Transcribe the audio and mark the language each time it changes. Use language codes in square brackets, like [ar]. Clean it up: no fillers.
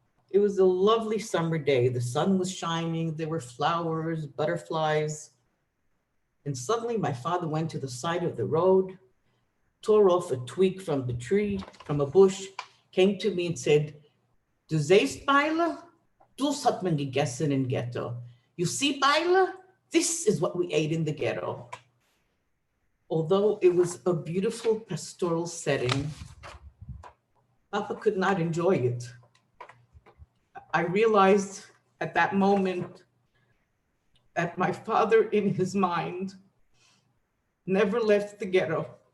[en] It was a lovely summer day. The sun was shining, there were flowers, butterflies. And suddenly my father went to the side of the road, tore off a twig from the tree, from a bush, came to me and said, [yi] "Du siehst, Beile? Das hat man gegessen in ghetto. [en] You see, Beile? This is what we ate in the ghetto." Although it was a beautiful pastoral setting, Papa could not enjoy it. I realized at that moment that my father, in his mind, never left the ghetto.